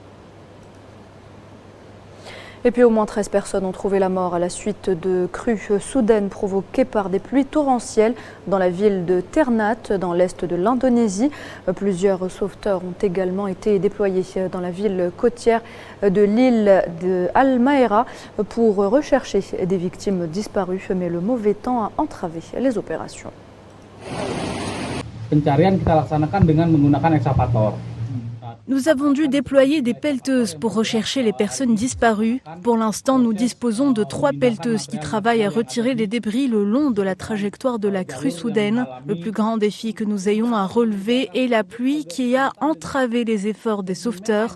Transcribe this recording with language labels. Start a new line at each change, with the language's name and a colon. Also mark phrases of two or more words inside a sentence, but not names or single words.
French: Et puis au moins 13 personnes ont trouvé la mort à la suite de crues soudaines provoquées par des pluies torrentielles dans la ville de Ternate, dans l'est de l'Indonésie. Plusieurs sauveteurs ont également été déployés dans la ville côtière de l'île de Halmahera pour rechercher des victimes disparues, mais le mauvais temps a entravé les opérations.
Indonesian: Pencarian kita laksanakan dengan menggunakan ekskavator.
French: Nous avons dû déployer des pelleteuses pour rechercher les personnes disparues. Pour l'instant, nous disposons de 3 pelleteuses qui travaillent à retirer les débris le long de la trajectoire de la crue soudaine. Le plus grand défi que nous ayons à relever est la pluie qui a entravé les efforts des sauveteurs.